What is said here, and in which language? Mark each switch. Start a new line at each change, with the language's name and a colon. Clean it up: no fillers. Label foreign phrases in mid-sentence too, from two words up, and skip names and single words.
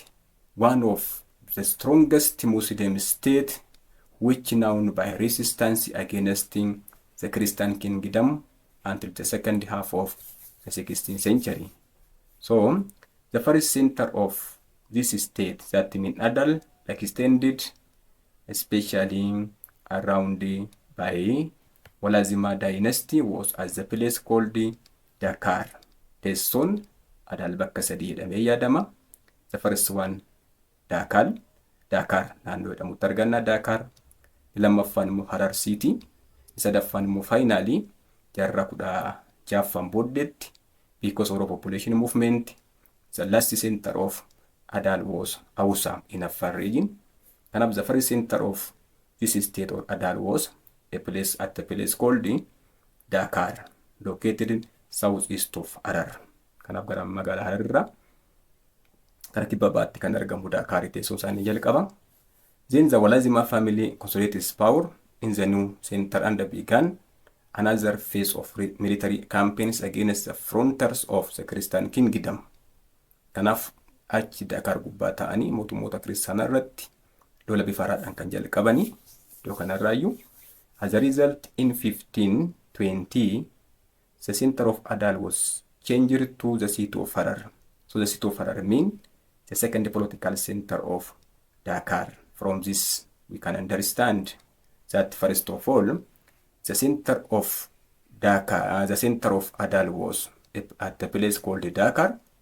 English: One of the strongest Muslim state, which known by resistance against the Christian Kingdom until the second half of the 16th century. So, the first center of this state that in Adal extended especially around by Walasma dynasty was as the place called Dakar.
Oromo: Teessoon Adal bakka sadii jedhamee yaadama.
English: The first one
Oromo: Dakar naannoo jedhamutti arganna Dakar. Lammaffaan immoo Harar City. Sadaffaan immoo finally jaarraa 16 booddeetti
English: because of population movement. The last center of Adal was Hausa in Afar region. And the first center of this state or Adal was a place called Dakar, located southeast of Harar.
Oromo: Kanaf gara magaalaa Hararraa gara kibba baatti kan argamu Dakar teessoon isaanii jalqaba.
English: Then the Walasma family consolidated its power in the new center and began another phase of military campaigns against the frontiers of the Christian Kingdom.
Oromo: Kanaaf achi Dakar gubbaa ta'anii mootummoota kiristaanaa irratti lola bifa haaraadhaan kan jalqabanii iddoo kanarraayyuu.
English: As a result, in 1520, the center of Adal was changed to the city of Harar. So the city of Harar means the second political center of Dakar. From this, we can understand that first of all, the center of Dakar, the center of Adal was at the place called Dakar.